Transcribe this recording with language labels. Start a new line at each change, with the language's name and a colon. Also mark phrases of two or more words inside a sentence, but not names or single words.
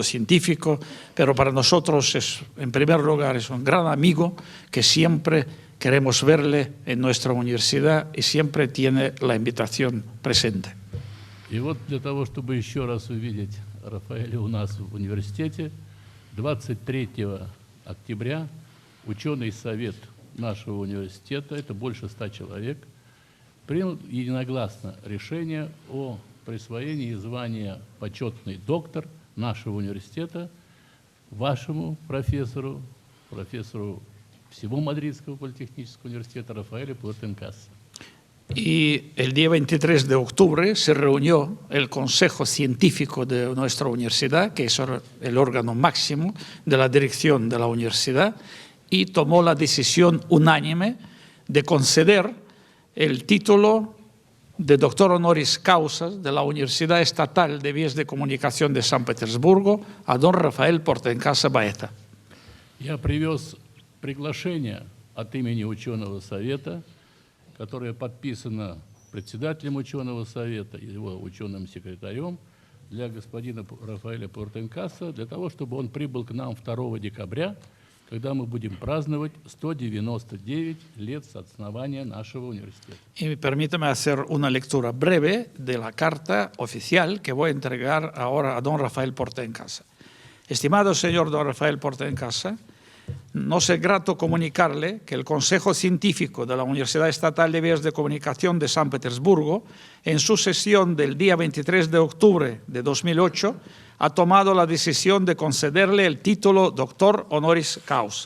Spanish: científico, pero para nosotros, en primer lugar, es un gran amigo que siempre queremos verle en nuestra universidad y siempre tiene la invitación presente.
Russian: И вот для того, чтобы еще раз увидеть Рафаэля у нас в университете, 23 октября ученый совет нашего университета, это больше 100 человек, принял единогласно решение о присвоении звания почетный доктор нашего университета вашему профессору всего Мадридского политехнического университета Рафаэлю Портенкаса.
Spanish: Y el día 23 de octubre se reunió el Consejo Científico de nuestra universidad, que es el órgano máximo de la dirección de la universidad, y tomó la decisión unánime de conceder el título de doctor
Latin: honoris causa
Spanish: de la Universidad Estatal de Vías de Comunicación de San Petersburgo a don Rafael Portencasa Baeza.
Russian: Я привез приглашение от имени ученого совета, которое подписано председателем ученого совета и его ученым секретарем для господина Рафаэля Портенкаса, для того, чтобы он прибыл к нам 2 декабря, когда мы будем праздновать 199 лет с основания нашего университета.
Spanish: Y permítame hacer una lectura breve de la carta oficial que voy a entregar ahora a don Rafael Portencasa. Estimado señor don Rafael Portencasa, Nos es grato comunicarle que el Consejo Científico de la Universidad Estatal de Vías de Comunicación de San Petersburgo, en su sesión del día 23 de octubre de 2008, ha tomado la decisión de concederle el título Doctor
Latin: Honoris Causa.